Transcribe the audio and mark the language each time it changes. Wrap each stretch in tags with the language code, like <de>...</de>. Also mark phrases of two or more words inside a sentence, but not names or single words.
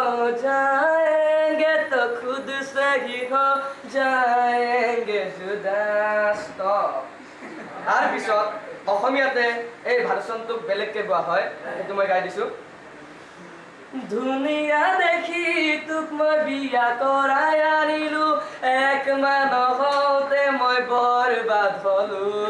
<hi>जाएंगे तो खुद से ही हो जाएंगे जुदा</hi> <as>stop তাৰ পিছত অসমীয়াতে এই ভাৰচনটো বেলেগকে গোৱা হয় সেইটো মই গাই দিছো দুনিয়া দেখি তোক মই বিয়া কৰাই আনিলো এক মানহতে মই বৰবাদ হলো</as>